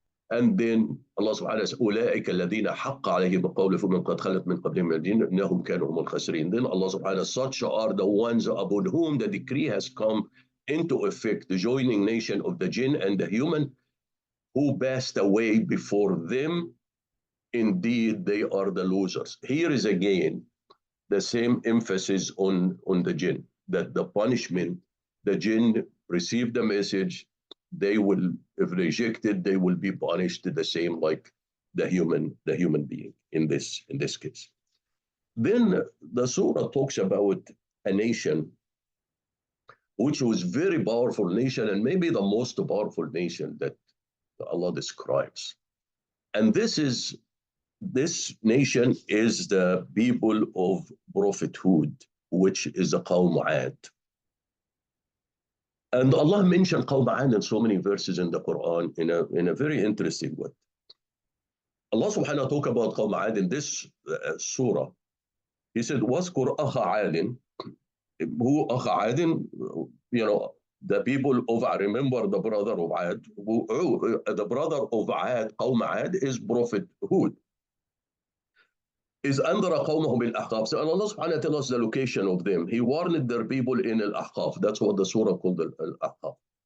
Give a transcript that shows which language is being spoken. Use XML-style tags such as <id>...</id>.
<en>And then Allah subhanahu wa ta'ala says,</en> <ar>أولئك الذين حق عليهم القول فمن قد خلت من قبلهم الجن إنهم كانوا هم الخاسرين.</ar> <en>Then Allah subhanahu wa ta'ala, such are the ones upon whom the decree has come into effect, the joining nation of the jinn and the human who passed away before them. Indeed, they are the losers. Here is again the same emphasis on the jinn, that the punishment, the jinn received the message, they will, if rejected, they will be punished the same like the human being in this case. Then the surah talks about a nation which was very powerful nation and maybe the most powerful nation that Allah describes. And this nation is the people of prophethood, which is the Qawm Ad. And Allah mentioned Qawm Ad in so many verses in the Quran in a very interesting way. Allah subhanahu wa ta'ala talk about Qawm Ad in this surah. He said,</en> <ar>وَاذْكُرْ أَخَ عَادٍ.</ar> <en>Who</en> <ar>أَخَ عَادٍ?</ar> <en>You know, the people of Ad, remember the brother of Ad. The brother of Ad, Qawm Ad, is Prophet Hud. Is under</en> <ar>قومه بالأحقاف.</ar> <en>So Allah subhanahu wa ta'ala tells us the location of them. He warned their people in Al-Ahqaf. That's what the surah called Al-Ahqaf.</en>